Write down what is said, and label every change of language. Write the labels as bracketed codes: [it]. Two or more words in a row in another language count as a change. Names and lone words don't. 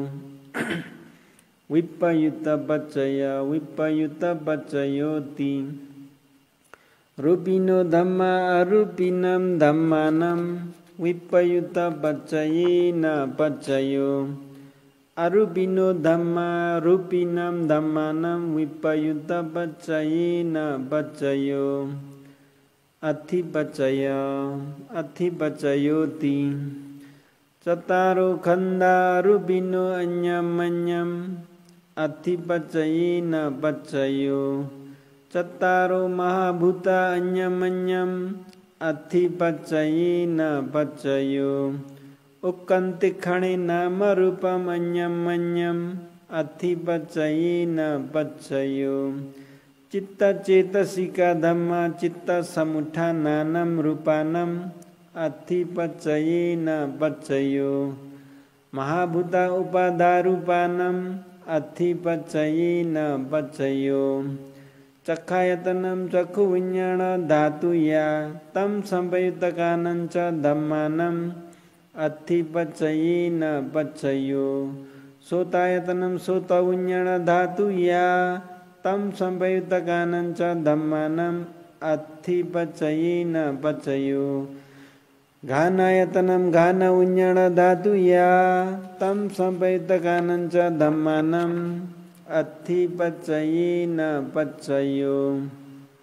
[pi] vipayutta paccayoti rupino dhamma arupinam dhammanam vipayutta paccayena paccayo arupino dhamma rupinam dhammanam vipayutta paccayena paccayo athi paccayoti cattaro khanda rupino anyam manyam athi paccayena paccayo cattaro mahabhuta anyam manyam athi paccayena paccayo ukkantikhane nama rupam anyam manyam athi paccayena paccayo citta cetasika dhamma citta samuthananam rupanam athi paccayena paccayo mahabhuta upadarupanam athi paccayena paccayo cakhayatanam cakhu viññāna dhatuya tam sampayutakanam ca dhammanam athi paccayena paccayo sotayatanam sota viññāna dhatuya tam sampayutakanam ca dhammanam athi paccayena paccayo ghanayatanam ghana viññāna dhatuya tam sampayutakanam ca dhammanam athi paccayena paccayo